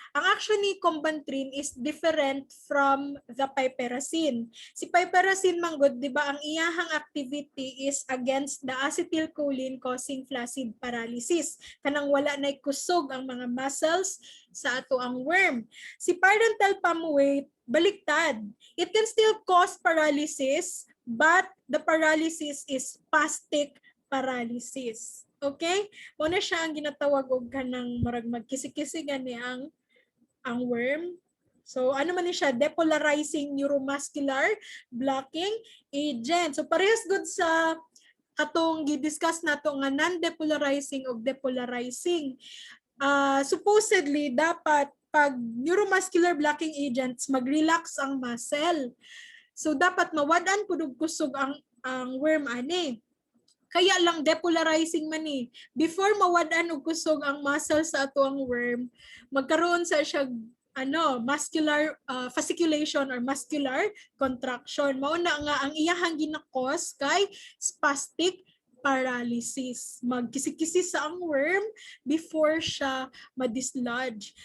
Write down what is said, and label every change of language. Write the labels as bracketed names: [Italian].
[English] Ang action ni Combantrin is different from the piperacin. [Cebuano] Si piperacin manggod, di ba, ang iyahang [English] activity is against the acetylcholine causing flaccid paralysis. [Cebuano] Kanang wala na kusog ang mga muscles sa ato ang worm. Si pyrantel palmowate, baliktad. [English] It can still cause paralysis, but the paralysis is spastic paralysis. [Cebuano] Okay? Muna siya ang ginatawag og kanang marag magkisi-kisigan ni ang worm. So ano man ni siya, [English] depolarizing neuromuscular blocking agent. [Cebuano] So parehas good sa atong gi-discuss nato nga non-depolarizing o depolarizing. Supposedly dapat pag neuromuscular blocking agents mag-relax ang muscle. So dapat mawadan pud og kusog ang worm ani. Kaya lang depolarizing man ni. Before mawadan og kusog ang muscle sa ato ang worm, magkaroon sa siya muscular fasciculation [English] or muscular contraction. [Cebuano] Mao na nga ang iyahang gina-cause kay spastic paralysis. Magkisi-kisi sa ang worm before siya ma-dislodge.